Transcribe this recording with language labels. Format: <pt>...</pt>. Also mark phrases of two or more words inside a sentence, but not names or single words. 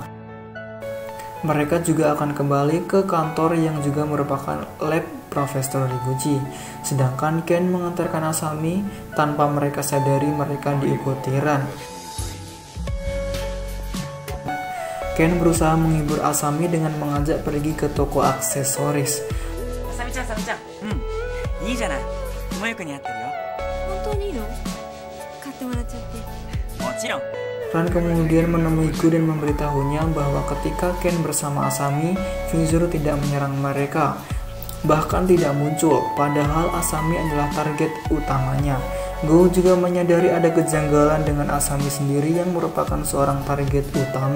<id>Mereka juga akan kembali ke kantor yang juga merupakan lab Profesor Higuchi. Sedangkan Ken mengantarkan Asami tanpa mereka sadari mereka diikuti Ran. Ken berusaha menghibur Asami dengan mengajak pergi ke toko aksesoris.</id> <ja>Asami-chan, Asami-chan. Ii janai. Tomoyuki ni atte yo. 本当にいいの？買ってもらっちゃって. Mochiron.</ja> <id>Ran kemudian menemui Go dan memberitahunya bahwa ketika Ken bersama Asami, Visur tidak menyerang mereka, bahkan tidak muncul, padahal Asami adalah target utamanya. Go juga menyadari ada kejanggalan dengan Asami sendiri yang merupakan seorang target utama.</id>